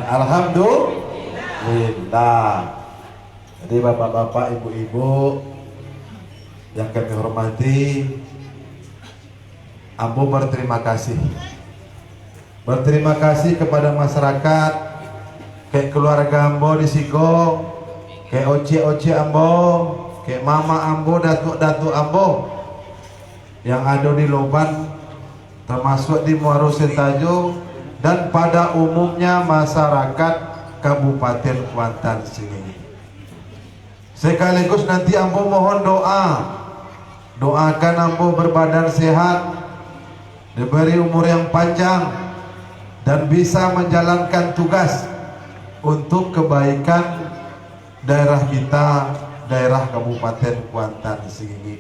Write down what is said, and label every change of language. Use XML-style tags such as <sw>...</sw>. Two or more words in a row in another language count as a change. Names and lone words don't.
<id>Alhamdulillah. Jadi bapak-bapak, ibu-ibu yang kami hormati, ambo berterima kasih. Berterima kasih kepada masyarakat, kayak keluarga ambo di Siko, kayak oce-oce ambo, kayak mama ambo, datuk-datuk ambo yang ada di Loban, termasuk di Marosetajo dan pada umumnya masyarakat Kabupaten Kuantan sini. Sekaligus nanti ambo mohon doakan ambo berbadan sehat, diberi umur yang panjang dan bisa menjalankan tugas untuk kebaikan daerah kita, daerah Kabupaten Kuantan sini.</id>